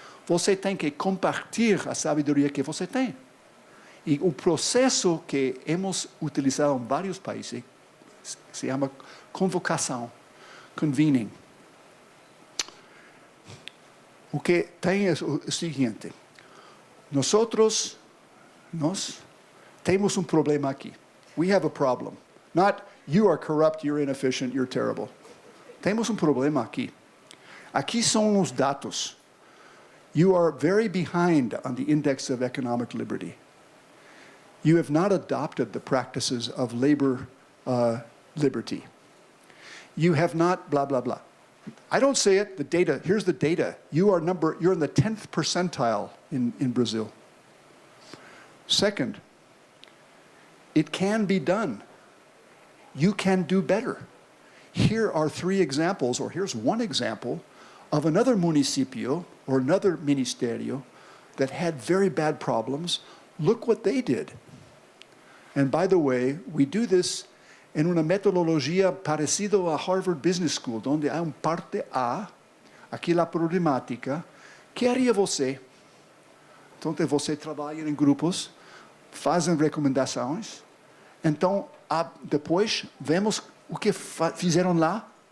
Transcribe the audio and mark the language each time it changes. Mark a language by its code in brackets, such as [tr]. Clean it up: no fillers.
[pt] Você tem que compartilhar a sabedoria que você tem. E o processo que hemos utilizado em vários países se chama convocação, convening. O que tem é o seguinte: nós temos problema aqui. [en] We have a problem. Not you are corrupt, you're inefficient, you're terrible. [pt] Temos problema aqui. Aqui são os dados. [en] You are very behind on the Index of Economic Liberty. You have not adopted the practices of labor liberty. You have not blah, blah, blah. I don't say it, the data, here's the data. You're in the 10th percentile in Brazil. Second, it can be done. You can do better. Here are 3 examples, or here's one example of another municipio or another ministerio that had very bad problems. Look what they did. And by the way, we do this [pt] em uma metodologia parecida à Harvard Business School, onde há parte A, aquela problemática, que haria você? Então, você trabalha em grupos, fazem recomendações, então, depois, vemos o que fizeram lá,